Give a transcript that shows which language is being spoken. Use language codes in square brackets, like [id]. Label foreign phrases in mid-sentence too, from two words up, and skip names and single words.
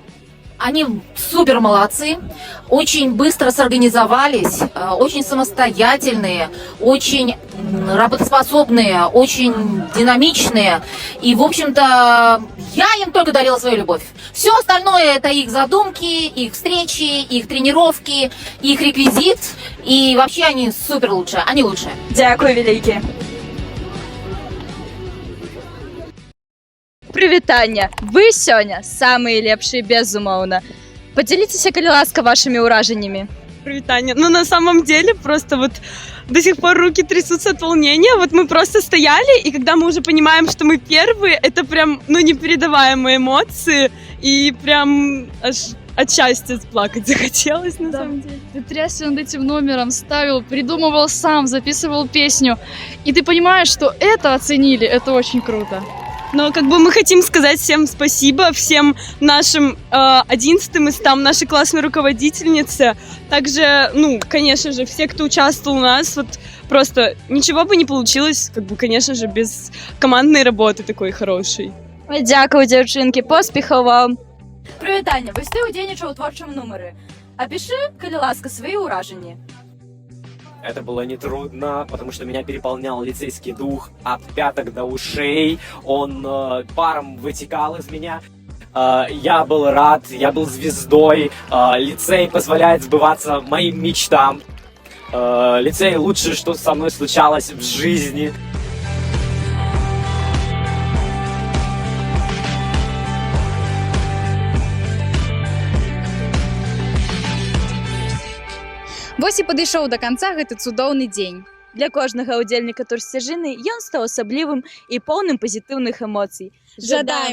[ru] Они супер молодцы, очень быстро сорганизовались, очень самостоятельные, очень работоспособные, очень динамичные. И, в общем-то, я им только дарила свою любовь. Все остальное это их задумки, их встречи, их тренировки, их реквизит. И вообще они супер лучшие, они лучшие. [be] Дякую вялікі. Прывітанне! Вы сёння самыя лепшыя, безумоўна. Поделитеся, калі ласка, вашими ўражаннямі. Привитание. [ru] Ну, на самом деле, просто вот до сих пор руки трясутся от волнения. Вот мы просто стояли, и когда мы уже понимаем, что мы первые, это прям, непередаваемые эмоции. И прям аж от счастья плакать захотелось, на самом деле. Ты трясся над этим номером, ставил, придумывал сам, записывал песню. И ты понимаешь, что это оценили, это очень круто. Но как бы мы хотим сказать всем спасибо, всем нашим 11 местам, нашей классной руководительнице. Также, конечно же, все, кто участвовал у нас, вот просто ничего бы не получилось, конечно же, без командной работы такой хорошей. [be] Дякую, дзяўчынкі, поспехаў вам. Прывітанне, вось ты ўдзельнічаў у творчым нумары. Апішы, калі ласка, свае ўражанні. [ru] Это было нетрудно, потому что меня переполнял лицейский дух от пяток до ушей. Он паром вытекал из меня. Я был рад, я был звездой. Лицей позволяет сбываться моим мечтам. Лицей лучшее, что со мной случалось в жизни. [be] Вось і падышоў да канца гэты цудоўны дзень. Для кожнага ўдзельніка турсцяжыны ён стаў асаблівым і поўным пазітыўных эмоцый.